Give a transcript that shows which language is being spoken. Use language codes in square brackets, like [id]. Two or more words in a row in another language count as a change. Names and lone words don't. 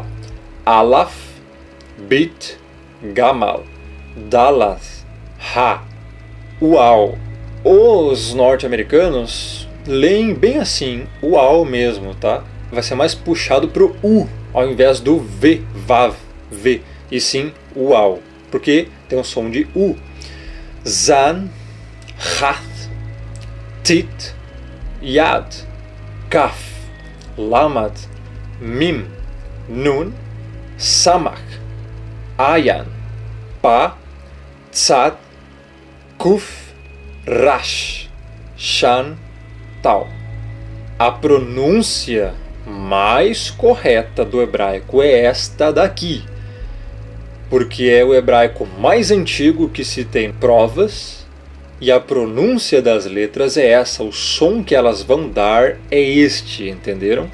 [pt] Alaf, Bit, Gamal, Dalath, Ha, Uau. Os norte-americanos leem bem assim, Uau mesmo, tá? Vai ser mais puxado para o U, ao invés do V, Vav, V, e sim Uau, porque tem um som de U. Zan, Hath, Tit, Yad, Kaf, Lamad, Mim, Nun, Samach, Ayan, Pa, Tzad, Kuf, Rash, Shan, Tal. A pronúncia mais correta do hebraico é esta daqui, porque é o hebraico mais antigo que se tem provas, e a pronúncia das letras é essa, o som que elas vão dar é este, entenderam?